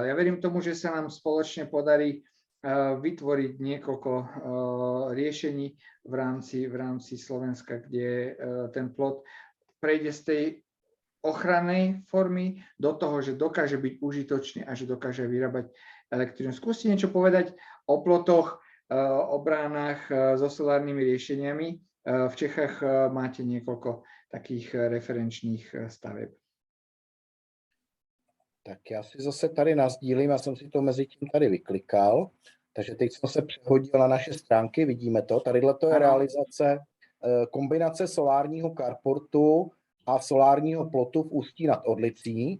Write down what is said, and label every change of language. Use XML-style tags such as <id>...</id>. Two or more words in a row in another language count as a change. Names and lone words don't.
<sk>Ja verím tomu, že sa nám spoločne podarí vytvoriť niekoľko riešení v rámci Slovenska, kde ten plot prejde z tej ochrannej formy do toho, že dokáže byť užitočný a že dokáže vyrábať elektrínu. Skúste niečo povedať o plotoch, o bránach so solárnymi riešeniami. V Čechách máte niekoľko takých</sk> <cs>referenčních staveb. Tak já si zase tady nasdílím, já jsem si to mezi tím tady vyklikal, takže teď jsem se přehodil na naše stránky, vidíme to, tadyhle to je realizace kombinace solárního carportu a solárního plotu v Ústí nad Orlicí.</cs>